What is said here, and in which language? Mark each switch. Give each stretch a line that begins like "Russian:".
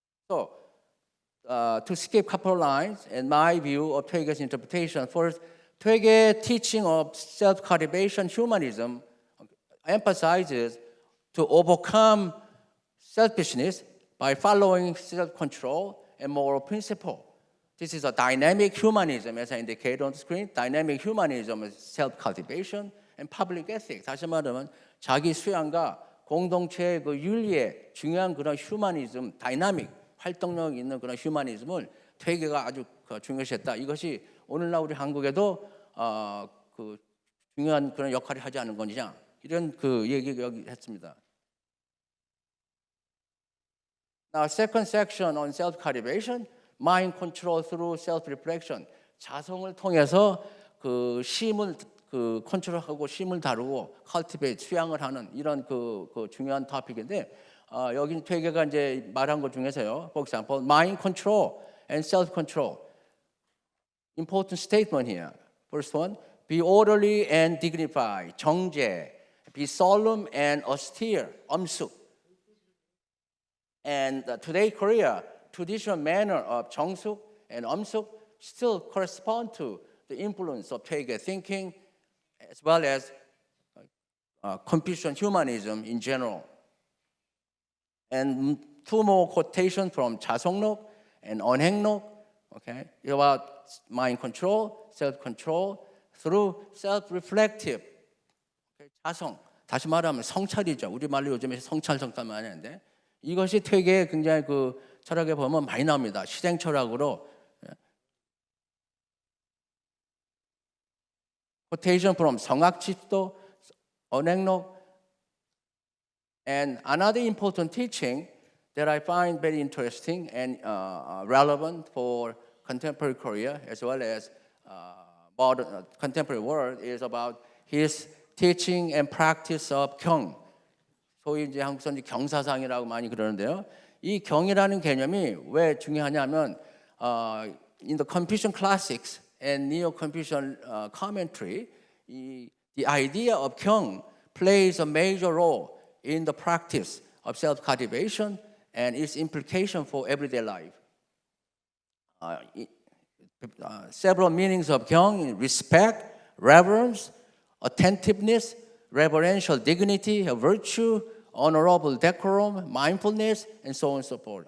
English: So, to skip a couple of lines, in my view of 퇴계's interpretation, first, 퇴계 teaching of self-cultivation humanism emphasizes to overcome selfishness by following self-control and moral principle. This is a dynamic humanism, as I indicated on the screen. Dynamic humanism is self-cultivation and public ethics.
Korean: 다시 말하면 자기 수양과 공동체의 그 윤리에 중요한 그런 휴머니즘, 다이나믹, 활동력 있는 그런 휴머니즘을 퇴계가 아주 중요시했다. 이것이 오늘날 우리 한국에도 그 중요한 그런 역할을 하지 않은 거냐 이런 그 얘기를 여기 했습니다.
English: Now, second section on self-cultivation, mind control through self-reflection.
Korean: 자성을 통해서 그 심을 그 컨트롤하고 심을 다루고 cultivate 수양을 하는 이런 그 중요한 토픽인데 여기 퇴계가 이제 말한 것 중에서요.
English: For example, mind control and self-control. Important statement here. First one, be orderly and dignified. 정제. Be solemn and austere. 엄숙. And today, Korea, traditional manner of 정숙 and 엄숙 still correspond to the influence of 퇴계 thinking as well as Confucian humanism in general. And two more quotations from 자성록 and 언행록, okay, about mind control, self-control through self-reflective.
Korean: Okay, 자성, 다시 말하면 성찰이죠. 우리말로 요즘에 성찰 많이 하는데 이것이 퇴계의 굉장히 그 철학에 보면 많이 나옵니다. 실행 철학으로.
English: Quotation from 성악집도, 언행록. And another important teaching that I find very interesting and relevant for contemporary Korea as well as modern contemporary world is about his teaching and practice of 경.
Korean: 소위 이제 한국에서 경사상이라고 많이 그러는데요. 이 경이라는 개념이 왜 중요하냐면
English: in the Confucian classics and Neo-Confucian commentary, the idea of kyung plays a major role in the practice of self-cultivation and its implication for everyday life. Several meanings of kyung: respect, reverence, attentiveness, reverential dignity, virtue, honorable decorum, mindfulness, and so on and so forth.